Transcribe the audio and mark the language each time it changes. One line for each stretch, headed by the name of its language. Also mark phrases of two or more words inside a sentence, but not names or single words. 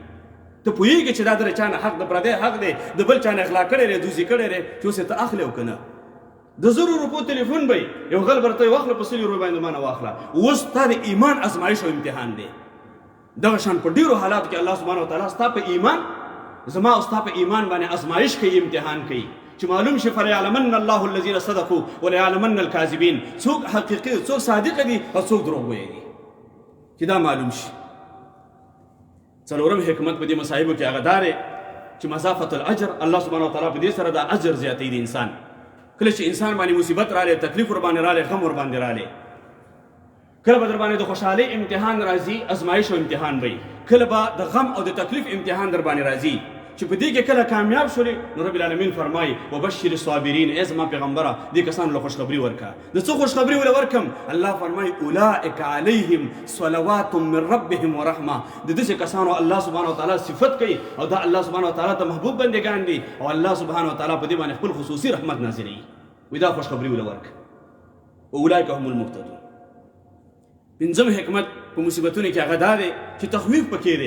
Pashto: ته پوهېږې چې دا د چا نه حق د پردی حق دی د بل چا نه اغلا کړی دی دوزي کړی دی چې اوس یې ته اخلې او که نه. د 1000 روپو تلیفون به یو غل به ورته واخله په 100 یورو باندې ما نه واخله. اوس تا د ایمان ازمایش او امتحان دی. دغه شان په ډېرو حالاتو کې الله سبحانه وتعالی ستا په ایمان زما او ستا په ایمان باندې ازمایش کوي امتحان کوي چې معلوم شي
Arabic: فليعلمن الله الذين صدقوا وليعلمن الكاذبين.
Pashto: څوک حقیقي څوک صادق دي او څوک دروغ وایي چې دا معلوم شي. څلورم حکمت په دې مصایبو کې هغه دا دی چې
Arabic: مضافة الاجر.
Pashto: الله سبحانه وتعالی په دې سره دا اجر زیاتوي د انسان. کله چې انسان باندې مصیبت رالی تکلیف ور باندې رالی غم ور باندې رالی کله به در باندې د خوشحالۍ امتحان راځي ازمایش او امتحان به کله به د غم او د تکلیف امتحان در باندې راځي چې په دې کې کله کامیاب شولې نو رب العالمین فرمایي
Arabic: وبشر الصابرین.
Pashto: ای زما پیغمبره دې کسانو له خوشخبري ورکړه. د څه خوشخبري ولې ورکړم؟ الله فرمایي
Arabic: اولئک علیهم صلوات من ربهم ورحمه.
Pashto: د داسې کسانو الله سبحانه وتعالی صفت کوي او دا الله سبحانه وتعالی ته محبوب بندګان دي او الله سبحانه وتعالی په دې باندې خپل خصوصي رحمت نازلوي. وی دا خوشخبري ولې ورکړه
Arabic: اولئک هم المهتدون.
Pashto: پنځم حکمت په مصیبتونو کې هغه دا دی چې تخویف پکې دی.